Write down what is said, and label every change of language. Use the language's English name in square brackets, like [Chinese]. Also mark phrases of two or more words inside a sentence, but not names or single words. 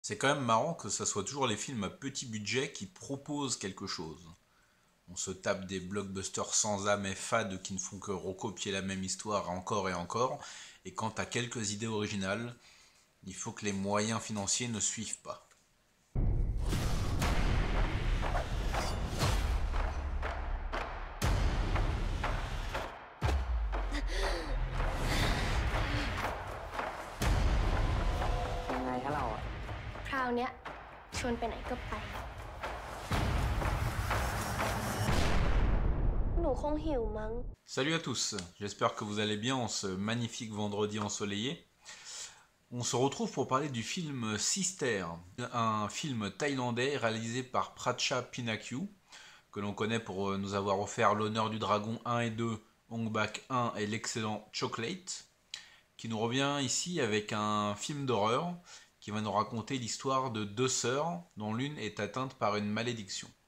[French] C'est quand même marrant que ça soit toujours les films à petit budget qui proposent quelque chose. On se tape des blockbusters sans âme et fades qui ne font que recopier la même histoire encore et encore, et quand t'as quelques idées originales, il faut que les moyens financiers ne suivent pas. [Thai] ยังไงฮะเราอะ คราวเนี้ยชวนไปไหนก็ไปหนูคงหิวมั้ง [French] Salut à tous, j'espère que vous allez bien en ce magnifique vendredi ensoleillé. On se retrouve pour parler du film Sister, un film thaïlandais réalisé par Pracha Pinakyu, que l'on connaît pour nous avoir offert L'honneur du dragon 1 et 2, Hong Bak 1 et l'excellent Chocolate, qui nous revient ici avec un film d'horreur qui va nous raconter l'histoire de deux sœurs dont l'une est atteinte par une malédiction.